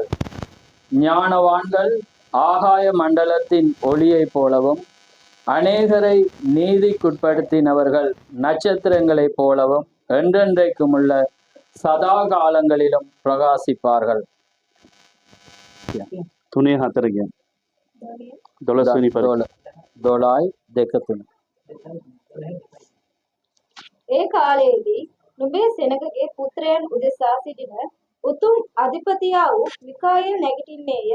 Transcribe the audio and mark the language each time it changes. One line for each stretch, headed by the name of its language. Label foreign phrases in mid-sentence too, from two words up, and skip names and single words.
Tamil: ஞானவான்கள் ஆகாய மண்டலத்தின் ஒளியைப் போலவும் அநேகரை நீதிக்குட்படுத்தினவர்கள் நட்சத்திரங்களைப் போலவும் என்றென்றைக்கும் உள்ள சதா காலங்களிலும் பிரகாசிப்பார்கள்.
Sinhala: 3-4 කියන 12 වෙනි පරිච්ඡේදය 12:2. ඒ කාලයේදී නුඹේ සෙනගගේ පුත්‍රයන් උදෙසා සිටින උතුම් අධිපතියා වූ මිකායේල් නැගිටින්නේය.